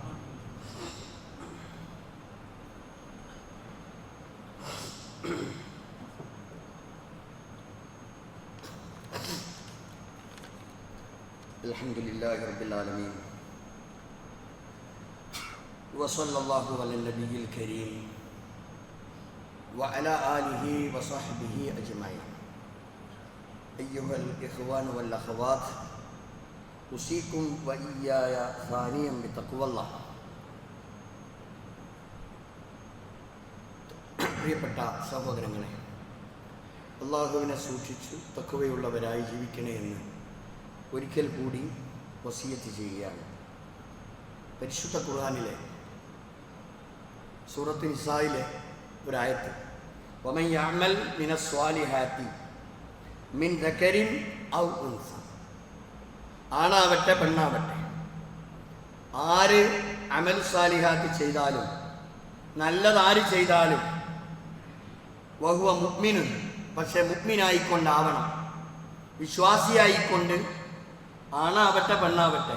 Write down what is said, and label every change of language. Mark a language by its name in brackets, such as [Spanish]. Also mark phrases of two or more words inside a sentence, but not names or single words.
[Arabic] الحمد لله رب العالمين وصلى الله على النبي الكريم وعلى آله وصحبه أجمعين. أيها الإخوان والأخوات أوصيكم وإياي ثانيا بتقوى الله. [Malayalam] പ്രിയപ്പെട്ട സഹോദരങ്ങളെ, അള്ളാഹുവിനെ സൂക്ഷിച്ചു തഖ്വയുള്ളവരായി ജീവിക്കണേ എന്ന് ഒരിക്കൽ കൂടി വസിയത്ത് ചെയ്യുകയാണ്. പരിശുദ്ധ ഖുർആനിലെ സൂറത്ത് നിസായിലെ ഒരായത്ത്, [Arabic] ومن يعمل من الصالحات من ذكر أو أنثى, [Malayalam] ആണാവട്ടെ പെണ്ണാവട്ടെ, ആര് [Arabic] عمل صالحات [Malayalam] ചെയ്താലും നല്ലതാര് ചെയ്താലും, [Arabic] وهو مؤمن, [Malayalam] പക്ഷെ മുഅ്മിനായിക്കൊണ്ടാവണം, വിശ്വാസിയായിക്കൊണ്ട്, ആണാവട്ടെ പെണ്ണാവട്ടെ.